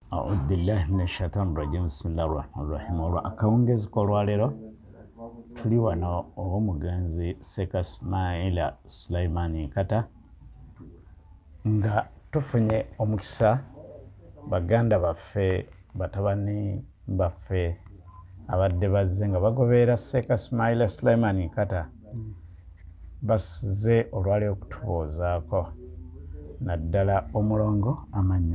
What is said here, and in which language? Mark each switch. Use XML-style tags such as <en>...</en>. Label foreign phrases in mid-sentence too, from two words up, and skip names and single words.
<ar>أعوذ بالله من الشيطان الرجيم. بسم الله الرحمن الرحيم.</ar> <lg>Akawungezi ko lwalero tuli wano omugenzi Seka Ismaila Sulaiman Nkata nga tufunye omukisa baganda baffe batabani baffe abadde bazze nga bagoberera Seka Ismaila Sulaiman Nkata basize olwalero okutuboozaako naddala omulongo amanya</lg>